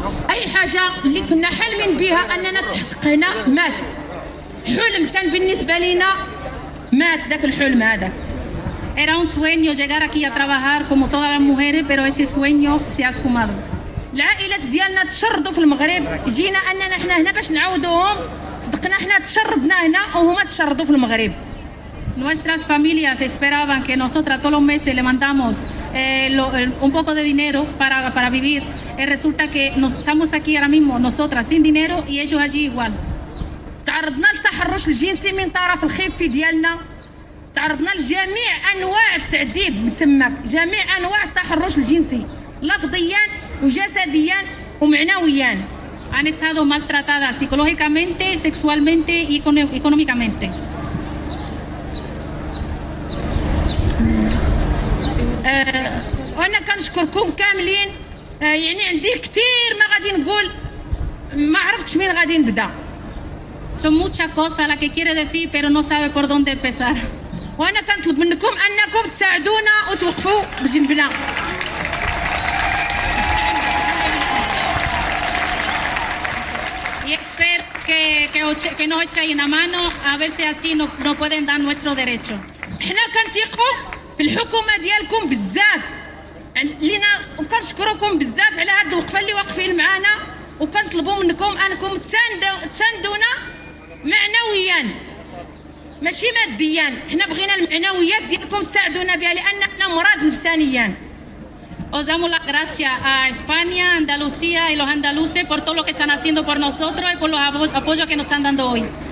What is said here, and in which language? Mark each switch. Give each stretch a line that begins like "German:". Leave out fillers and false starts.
Arabic: اي حاجه اللي كنا حالمين بها اننا تحقق هنا مات حلم كان بالنسبة لنا مات ذاك الحلم هذا
Spanish: Era un sueño llegar aquí a trabajar como todas las mujeres, pero ese sueño se ha esfumado.
Arabic: العائلة ديالنا تشردوا في المغرب، جينا أننا احنا هنا باش نعاودوهم، صدقنا احنا تشردنا هنا وهما تشردوا في المغرب.
Spanish: Nuestras familias esperaban que nosotras todos los meses le mandamos un poco de dinero para vivir. Resulta que nos estamos aquí ahora mismo nosotras sin dinero y ellos allí igual.
Arabic: تعرضنا للتحرش الجنسي من طرف الخيف ديالنا تعرضنا لجميع انواع التعذيب من تمك جميع انواع التحرش الجنسي لفظيا وجسديا ومعنويا
Spanish: han estado maltratadas psicológicamente sexualmente y económicamente
Arabic: وانا كنشكركم كاملين يعني عندي كثير ما غادي نقول ما عرفتش مين غادي نبدا
Spanish: son muchas cosas las que quiere decir pero no sabe por dónde empezar
Arabic: وانا كنطلب منكم انكم تساعدونا وتوقفوا بجنبنا
Spanish: y espero que nos echéis una mano a ver si así nos pueden dar nuestro derecho
Arabic: احنا كنثقوا في الحكومه ديالكم بزاف لينا وكنشكركم بزاف على هاد الوقفه اللي واقفين معانا وكنطلبوا منكم انكم تساندونا معنويا ماشي ماديا احنا بغينا المعنويات ديالكم تساعدونا بها لاننا مراد نفسانيا
Spanish: Os damos las gracias a España, Andalucía y los andaluces por todo lo que están haciendo por nosotros y por los apoyos que nos están dando hoy.